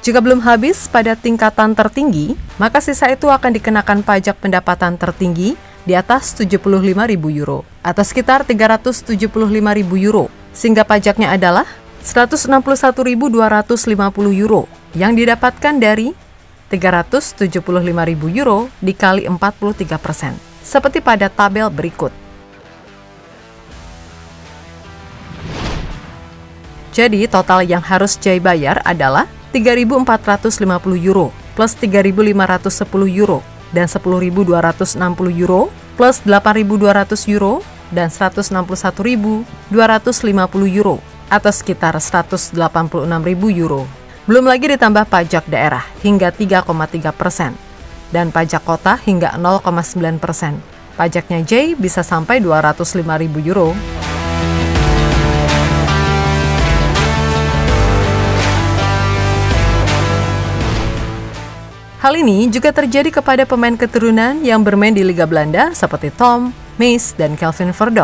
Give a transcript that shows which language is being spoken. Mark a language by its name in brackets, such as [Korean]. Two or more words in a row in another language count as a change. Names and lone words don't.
[Indonesian] Jika belum habis pada tingkatan tertinggi, maka sisa itu akan dikenakan pajak pendapatan tertinggi di atas 75.000 euro atau sekitar 375.000 euro, sehingga pajaknya adalah 161.250 euro yang didapatkan dari 375.000 euro dikali 43%, seperti pada tabel berikut. Jadi total yang harus Jay bayar adalah 3.450 euro plus 3.510 euro dan 10.260 euro plus 8.200 euro dan 161.250 euro atau sekitar 186.000 euro. Belum lagi ditambah pajak daerah hingga 3,3% dan pajak kota hingga 0,9%. Pajaknya Jay bisa sampai 205.000 euro. Hal ini juga terjadi kepada pemain keturunan yang bermain di Liga Belanda seperti Tom, Mees, dan Kelvin Verdonk.